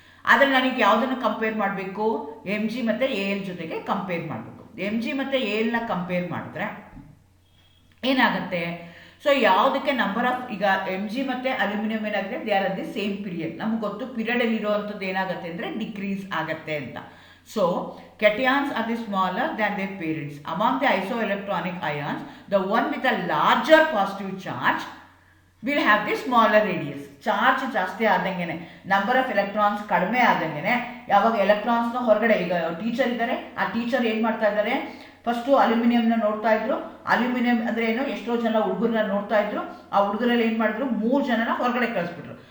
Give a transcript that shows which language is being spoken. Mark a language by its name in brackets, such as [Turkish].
[Kannada] ಆದರೆ ನನಗೆ ಯಾವುದನ್ನು ಕಂಪೇರ್ ಮಾಡಬೇಕು? Mg ಮತ್ತು Al ಜೊತೆಗೆ ಕಂಪೇರ್ ಮಾಡಬೇಕು. Mg ಮತ್ತು Alನ ಕಂಪೇರ್ ಮಾಡಿದ್ರೆ ಏನಾಗುತ್ತೆ? ಸೊ ಯಾವುದಕ್ಕೆ ನಂಬರ್ ಆಫ್, ಈಗ Mg ಮತ್ತು ಅಲ್ಯೂಮಿನಿಯಂ ಏನಾಗಿದೆ, [English] They are at the same period. [Kannada] ನಮ್ಗೆ ಗೊತ್ತು ಪೀರಿಯಡಲ್ಲಿ ಇರೋವಂಥದ್ದು ಏನಾಗುತ್ತೆ ಅಂದರೆ ಡಿಕ್ರೀಸ್ ಆಗುತ್ತೆ ಅಂತ. [English] So cations are the smaller than their parents. Among the isoelectronic ions, the one with a larger positive charge will have the smaller radius. [Kannada] Charge ಜಾಸ್ತಿ ಆದಂಗೆನೆ, number of electrons ಕಡಿಮೆ ಆದಂಗೆನೆ, ಯಾವಾಗ ಎಲೆಕ್ಟ್ರಾನ್ಸ್ನ ಹೊರಗಡೆ, ಈಗ ಟೀಚರ್ ಇದ್ದಾರೆ, ಆ ಟೀಚರ್ ಏನು ಮಾಡ್ತಾ ಇದ್ದಾರೆ, ಫಸ್ಟು ಅಲ್ಯೂಮಿನಿಯಂನ ನೋಡ್ತಾ ಇದ್ರು. ಅಲ್ಯೂಮಿನಿಯಂ ಅಂದರೆ ಏನು, ಎಷ್ಟೋ ಜನ ಹುಡುಗರನ್ನ ನೋಡ್ತಾ ಇದ್ರು. ಆ ಹುಡುಗರಲ್ಲಿ ಏನು ಮಾಡಿದ್ರು, 3 ಜನನ ಹೊರಗಡೆ ಕಳಿಸ್ಬಿಟ್ರು.